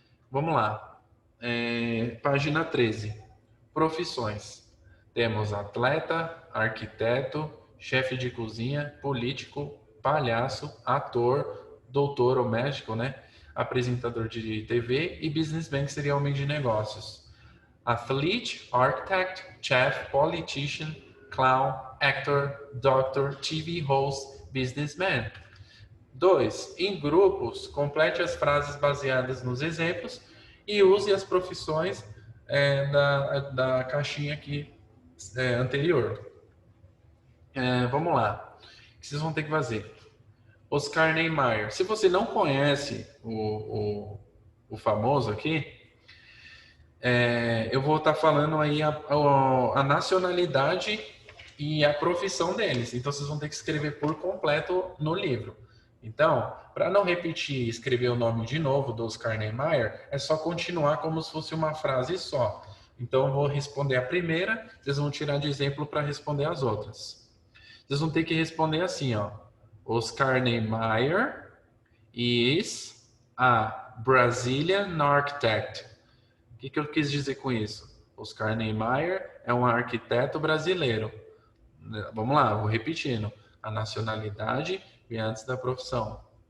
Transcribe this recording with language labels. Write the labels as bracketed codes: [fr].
[pt] Vamos lá. Página 13. Profissões. Temos atleta, arquiteto, chefe de cozinha, político, palhaço, ator, doutor ou médico, né? Apresentador de TV e businessman, que seria homem de negócios. [en] Athlete, architect, chef, politician, clown, actor, doctor, TV host, businessman. 2. [pt] Em grupos, complete as frases baseadas nos exemplos e use as profissões da caixinha aqui anterior. Vamos lá. O que vocês vão ter que fazer? Oscar Niemeyer. Se você não conhece o famoso aqui, eu vou estar falando aí a nacionalidade e a profissão deles. Então, vocês vão ter que escrever por completo no livro. Então, para não repetir e escrever o nome de novo do Oscar Niemeyer, é só continuar como se fosse uma frase só. Então, eu vou responder a primeira, vocês vão tirar de exemplo para responder as outras. Vocês vão ter que responder assim, ó. [en] Oscar Niemeyer is a Brazilian architect. [pt] O que eu quis dizer com isso? Oscar Niemeyer é um arquiteto brasileiro. Vamos lá, vou repetindo. A nacionalidade vem antes da profissão.